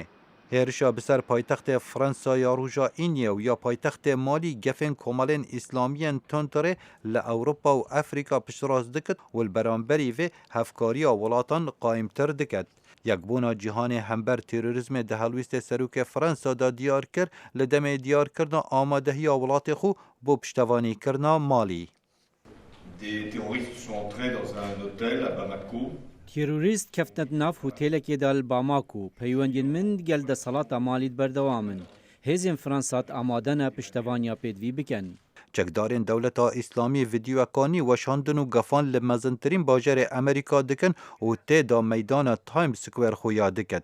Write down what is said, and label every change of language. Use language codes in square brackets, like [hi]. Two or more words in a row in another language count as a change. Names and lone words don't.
[ku] Hêrişa bi ser paytextê Fransa ya Rûja Înye û ya paytextê Malî gefên komelên îslamiyên Tontrê li Ewropa û Efrîka piştrast dikit û li beramberî vê hevkariya welatan qayîmtir dikit. Yekbûna cîhanê hember terorîzmê di helwîstê serokê Fransa da diyar kir li demê diyarkirina amadehiya welatê xwe bۆ piştevanîkirina Malî. تیرۆریست کەفتە nav هۆتێلێکێ da li Bamako peywendên min gel desalata Malî berdewam in. Hêzên Fransat amade ne piştevaniya pêdivî bikin. Çekdarên Dewleta İslamî videoyekanî weşandin û gefan li mezintirîn bajarê Amerîka dikin û tê da meydana Times Square xuya dikit.